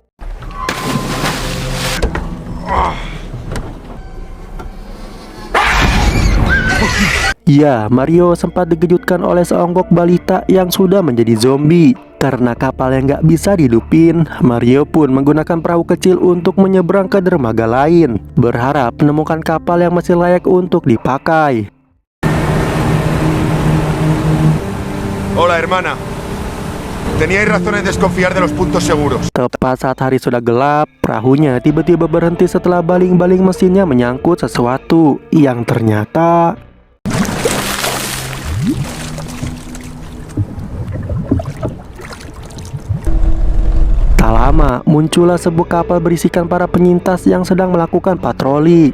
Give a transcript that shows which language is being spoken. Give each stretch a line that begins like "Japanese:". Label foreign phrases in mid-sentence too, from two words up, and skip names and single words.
Indonesian: Ya, Mario sempat dikejutkan oleh seonggok balita yang sudah menjadi zombie. Karena kapal yang gak bisa dihidupin, Mario pun menggunakan perahu kecil untuk menyeberang ke dermaga lain, berharap menemukan kapal yang masih layak untuk dipakai.
Spanish: Hola, hermana. Teníais razones de desconfiar de los puntos seguros.
Indonesian: Tepat saat hari sudah gelap, perahunya tiba-tiba berhenti setelah baling-baling mesinnya menyangkut sesuatu yang ternyata lama, muncullah sebuah kapal berisikan para penyintas yang sedang melakukan patroli.